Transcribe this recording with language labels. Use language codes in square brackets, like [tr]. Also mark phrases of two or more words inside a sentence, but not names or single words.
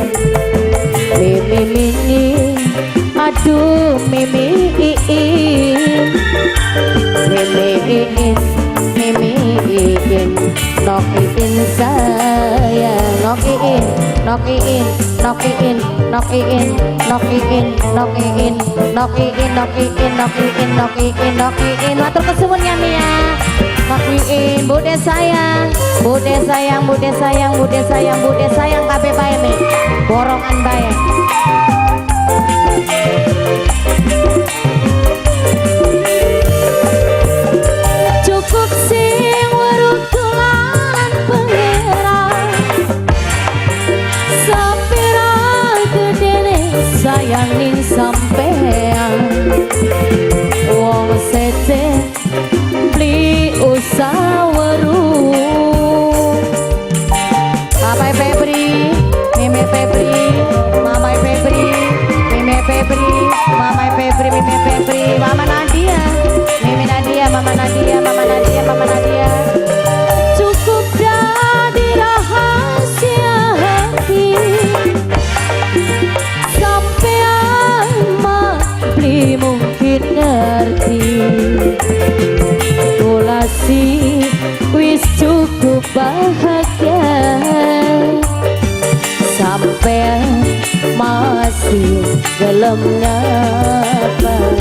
[jv] Mimi Mini, aduh Mimi Iin, Mimi Iin, Mimi Iin, nok Iin sayang, nok Iin, nok Iin, nok Iin, nok Iin, nok Iin, nok Iin, nok Iin, nok Iin, nok Iin, nok Iin, nok Iin. Matur kesuwun ya Mia. Nok Iin, bude sayang, bude sayang, bude sayang, bude sayang, bude sayang kabeh bae mi. Borongan bae. Cukup sing werukulan pengiran, sapira gedene sayang ning sampean. Wong sete beli usah weru. Bapak Febri, Mimi Febri, Mama Febri, Mimi Febri, Mama Febri, Mimi Febri, Mama Nadia, Mimi Nadia, Mama Nadia, Mama Nadia, Mama Nadia. [id] Cukup jadi rahasia hati, [jv] sampean mah beli mungkin ngerti. Kula sih wis cukup bahagia, sampean masih gelem ngapa.